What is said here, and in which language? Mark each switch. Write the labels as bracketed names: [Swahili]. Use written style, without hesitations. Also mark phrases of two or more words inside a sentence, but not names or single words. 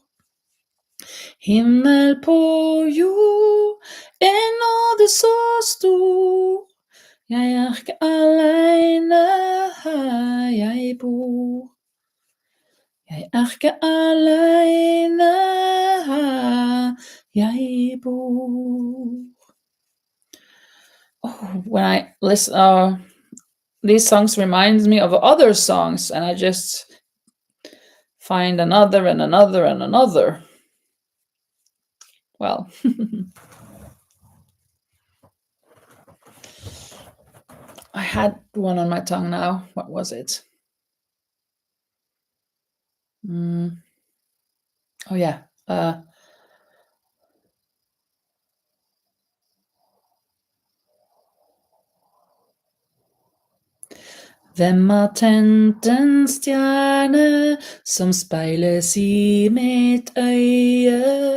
[Norwegian] Himmel på jord, en nåde så stor. Jeg ikke alene her jeg bor. Jeg ikke alene her jeg bor. [English] Oh, when I listen, these songs reminds me of other songs, and I just find another and another and another. Well, I had one on my tongue now. What was it? Oh yeah. [Norwegian] Hvem har tent en stjerne som speiles I mitt øye?